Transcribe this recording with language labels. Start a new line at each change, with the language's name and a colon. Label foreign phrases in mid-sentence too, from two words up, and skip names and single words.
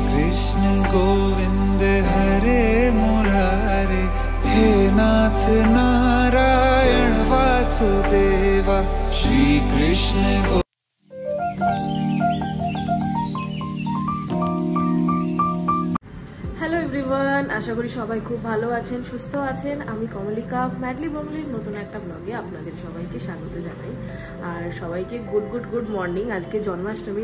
Sanskrit: कृष्ण गोविंद हरे मुरारे, हे नाथ नारायण वासुदेवा, श्री कृष्ण
English: hello everyone,
Bangla: আশা করি সবাই খুব ভালো আছেন, সুস্থ আছেন। আমি কমলিকা ম্যাডলি বংলির নতুন একটা ব্লগে আপনাদের সবাইকে স্বাগত জানাই। আর সবাইকে
English: good morning.
Bangla: আজকে জন্মাষ্টমী।